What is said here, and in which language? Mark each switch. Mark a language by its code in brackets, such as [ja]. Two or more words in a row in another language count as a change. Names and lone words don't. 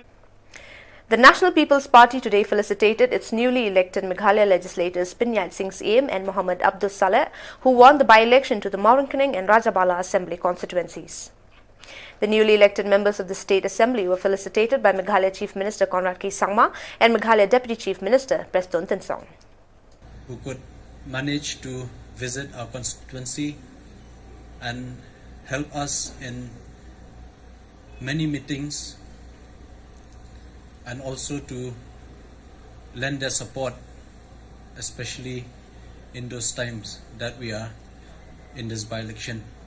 [en] The National People's Party today felicitated its newly elected Meghalaya legislators Pinyat Singh Aim and Muhammad Abdul Saleh, who won the by-election to the Maurangkening and Rajabala Assembly constituencies. The newly elected members of the State Assembly were felicitated by Meghalaya Chief Minister Conrad K. Sangma and Meghalaya Deputy Chief Minister Preston Tinsong. Who could manage to visit our constituency and help us in many meetings and also to lend their support, especially in those times that we are in this by-election.